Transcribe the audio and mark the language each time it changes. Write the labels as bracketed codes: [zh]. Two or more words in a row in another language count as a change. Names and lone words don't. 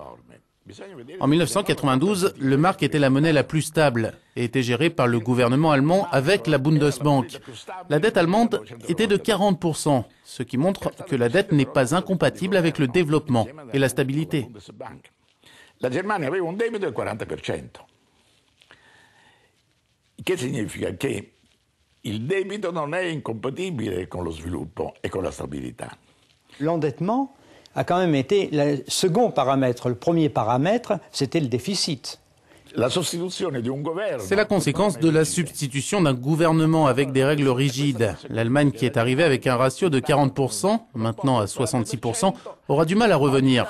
[fr] En 1992, le mark était la monnaie la plus stable et était gérée par le gouvernement allemand avec la Bundesbank. La dette allemande était de 40%, ce qui montre que la dette n'est pas incompatible avec le développement et la stabilité. [it] La Germania aveva un debito del 40%. Che significa che il debito non è incompatibile con lo sviluppo e con la stabilità. [fr] L'endettement a quand même été le second paramètre. Le premier paramètre, c'était le déficit. C'est la conséquence de la substitution d'un gouvernement avec des règles rigides. L'Allemagne, qui est arrivée avec un ratio de 40%, maintenant à 66%, aura du mal à revenir.